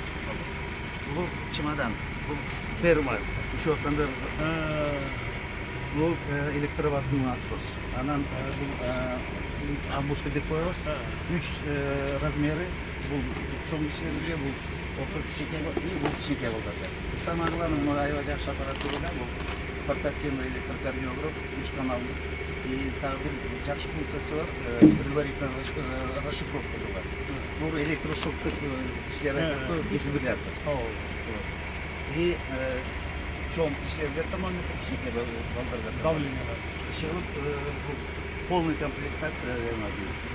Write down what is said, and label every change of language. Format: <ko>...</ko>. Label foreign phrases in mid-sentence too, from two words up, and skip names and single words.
<ky>Бул чемодан, бул термо, ушул аткандар бул</ky> <ru>электроватный насос.</ru> <ky>Анан бул амбушка деп коебуз. 3 размери, бул чоң кишилерге, бул орто кичинекей, бул кичинекей балдарга.</ky> <ru>Самое главное,</ru> <ky>аябай жакшы аппаратура, бул</ky> <ru>портативный электрокардиограф,</ru> <ky>3 каналдуу.</ky> <ru>И также</ru> <ky>жакшы функциясы бар,</ky> <ru>предварительная расшифровка</ru> <ky>бар. Бул электрошоктук ишке аракети дефибриллятор. И чоң кишилерге термометр, кичинекей балдарга давление.</ky> <ru>Полный комплектация реанимации.</ru>